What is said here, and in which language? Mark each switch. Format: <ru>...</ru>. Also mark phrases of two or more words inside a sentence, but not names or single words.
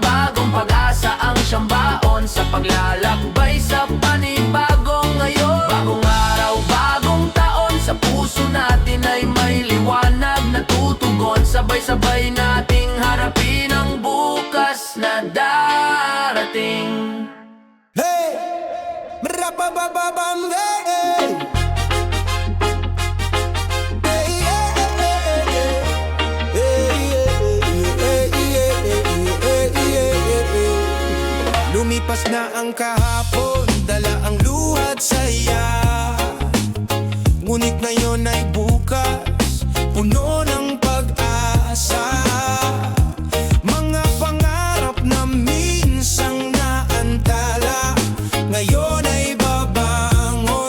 <tl>Bagong pag-asa ang siyang baon sa paglalakbay sa panibagong ngayon. Bagong araw, bagong taon, sa puso natin ay may liwanag na tutugon. Sabay-sabay nating harapin ang bukas na darating. Hey! Marapabababam, hey!</tl> <en>Hey, yeah, yeah, yeah. Hey, yeah, yeah, yeah, yeah, yeah.</en> <tl>Lumipas na ang kahapon, dala ang luhat saya. Ngunit ngayon ay bukas, puno ng pag-asa. Mga pangarap na minsang naantala, ngayon ay babangon.</tl>